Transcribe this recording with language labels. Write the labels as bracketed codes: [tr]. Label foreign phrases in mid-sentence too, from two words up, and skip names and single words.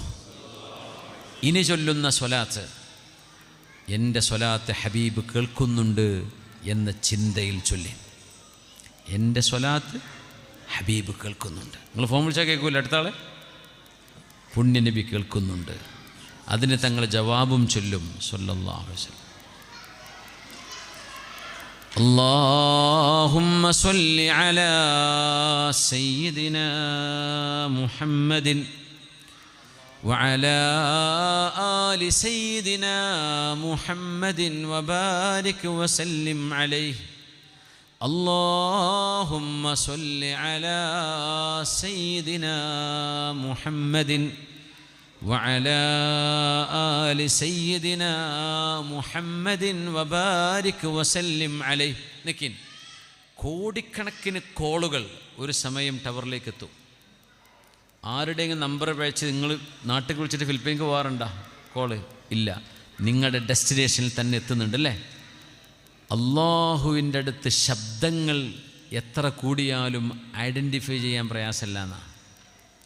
[ml] ഇനി ചൊല്ലുന്ന സ്വലാത്ത്, എൻ്റെ സ്വലാത്ത് ഹബീബ് കേൾക്കുന്നുണ്ട് എന്ന ചിന്തയിൽ ചൊല്ലി. എൻ്റെ സ്വലാത്ത് ഹബീബ് കേൾക്കുന്നുണ്ട്. നിങ്ങൾ ഫോൺ വിളിച്ചാൽ കേൾക്കൂല, അടുത്ത ആളെ പുണ്യനബി കേൾക്കുന്നുണ്ട്. അതിന് തങ്ങൾ ജവാബും ചൊല്ലും [ar] صلى الله عليه وسلم. اللهم صل على سيدنا محمد وعلى آل سيدنا محمد وبارك وسلم عليه. اللهم صل على سيدنا محمد وعلى آل سيدنا محمد وبارك وسلم عليه. [ml] നിക്കിൻ, കോടിക്കണക്കിന് കോളുകൾ ഒരു സമയം ടവറിലേക്ക് എത്തും. ആരുടെയെങ്കിലും നമ്പർ വെച്ച് നിങ്ങൾ നാട്ടിൽ വിളിച്ചിട്ട് ഫിലിപ്പീൻക്ക് പോകാറുണ്ടോ? കോള് ഇല്ല, നിങ്ങളുടെ ഡെസ്റ്റിനേഷനിൽ തന്നെ എത്തുന്നുണ്ടല്ലേ. അള്ളാഹുവിൻ്റെ അടുത്ത് ശബ്ദങ്ങൾ എത്ര കൂടിയാലും ഐഡൻറ്റിഫൈ ചെയ്യാൻ പ്രയാസമല്ല എന്നാണ്.